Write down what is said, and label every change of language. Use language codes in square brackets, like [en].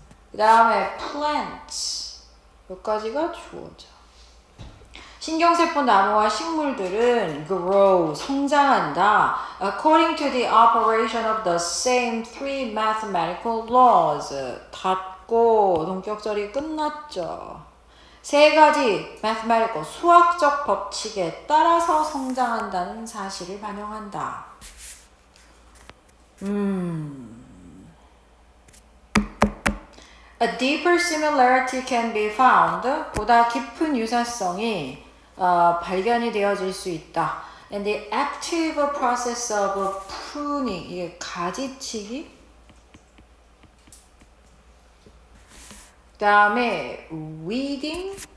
[ko] 그 다음에 plants. 여기까지가 주어져. 신경세포 나무와 식물들은 grow, 성장한다. [en] According to the operation of the same three mathematical laws. [ko] 닫고 동격절이 끝났죠. 세 가지 mathematical, 수학적 법칙에 따라서 성장한다는 사실을 반영한다. [en] A deeper similarity can be found. [ko] 보다 깊은 유사성이 발견이 되어질 수 있다. [en] And the active process of pruning. [ko] 이게 가지치기. 그 다음에 weeding.